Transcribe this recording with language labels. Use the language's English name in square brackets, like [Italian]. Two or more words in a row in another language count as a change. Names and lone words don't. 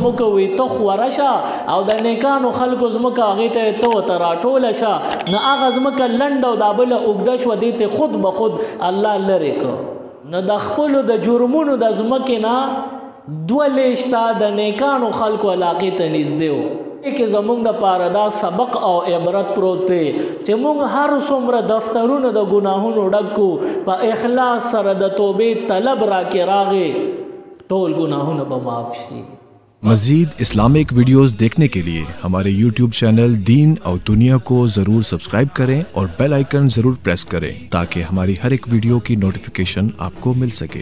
[Pashto] وکوي ته خوره شه او د نیکانو خلکو ځمکه هغې ته ته ورته راټوله شه نو هغه ځمکه لنډه او دا بله اوږده شوه دې ته خود به خود الله لرې کړ نو د خپلو د جرمونو د ځمکې نه دوه لیشته د نیکانو خلکو علاقې ته نږدې و کې زمونږ د پاره دا سبق او عبرت پروت دی چې مونږ هر څومره دفترونه د ګناهونو ډک کو په اخلاص سره د توبې طلب راکې راغې ټول گناهونه به معاف شي. [Urdu] مزید [English] Islamic videos [Urdu] دیکھنے کے لیے ہمارے YouTube چینل دین اور دنیا کو ضرور سبسکرائب کریں اور [English] bell icon [Urdu] ضرور پریس کریں تاکہ ہماری ہر ایک ویڈیو کی نوٹیفکیشن آپ کو مل سکے.